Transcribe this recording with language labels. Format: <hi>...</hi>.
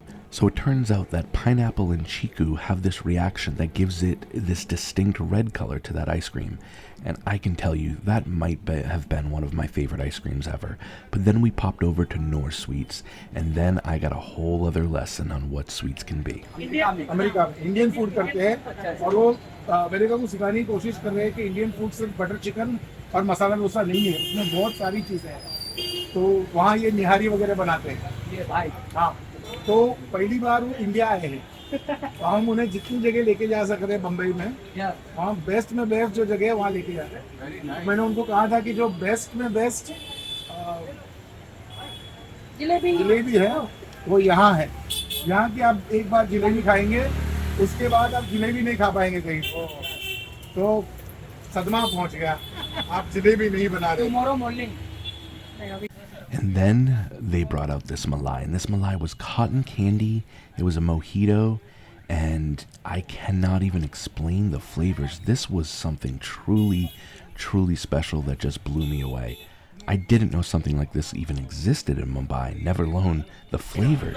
<en>So it turns out that pineapple and chiku have this reaction that gives it this distinct red color to that ice cream. And I can tell you, that might have been one of my favorite ice creams ever. But then we popped over to Noor Sweets, and then I got a whole other lesson on what sweets can be.</en> <hi>America में Indian food करते हैं और वो America को सिखाने की कोशिश कर रहे हैं कि इंडियन फूड सिर्फ बटर चिकन और मसाला डोसा नहीं है, उसमें बहुत सारी चीज़ें हैं. तो वहाँ ये निहारी वगैरह बनाते हैं. हाँ, तो पहली बार वो इंडिया आए हैं. तो हम उन्हें जितनी जगह लेके जा सकते हैं बम्बई में, वहाँ बेस्ट में बेस्ट जो जगह है वहाँ लेके जाते हैं. मैंने उनको कहा था कि जो बेस्ट में बेस्ट जलेबी है वो यहाँ है. यहाँ की आप एक बार जलेबी खाएंगे, उसके बाद आप जलेबी नहीं खा पाएंगे कहीं. तो सदमा पहुँच गया, आप जलेबी नहीं बना रहे.</hi> <en>And then they brought out this malai, and this malai was cotton candy, it was a mojito, and I cannot even explain the flavors. This was something truly, truly special that just blew me away. I didn't know something like this even existed in Mumbai, never alone the flavors.</en>